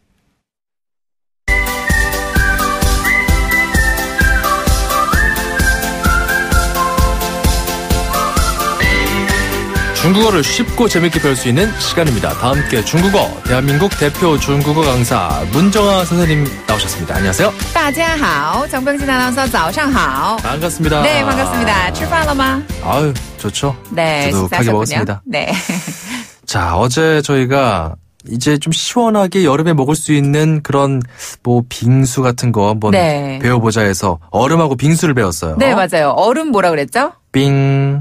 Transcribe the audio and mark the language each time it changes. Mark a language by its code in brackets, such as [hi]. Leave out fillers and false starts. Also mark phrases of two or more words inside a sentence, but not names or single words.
[ko] 중국어를 쉽고 재밌게 배울 수 있는 시간입니다. 다 함께 중국어, 대한민국 대표 중국어 강사 문정아 선생님 나오셨습니다. 안녕하세요. [zh] 大家好, [ko] 정병진 아나운서 [zh] 早上好. [ko] 반갑습니다. 네, 반갑습니다. [zh] 吃饭了吗? [ko] 아유, 좋죠. 네, 두둑하게 먹었습니다. 네. 자, 어제 저희가 이제 좀 시원하게 여름에 먹을 수 있는 그런 빙수 같은 거 한번 네. 배워보자 해서 얼음하고 빙수를 배웠어요. 네, 맞아요. 얼음 뭐라 그랬죠? 빙.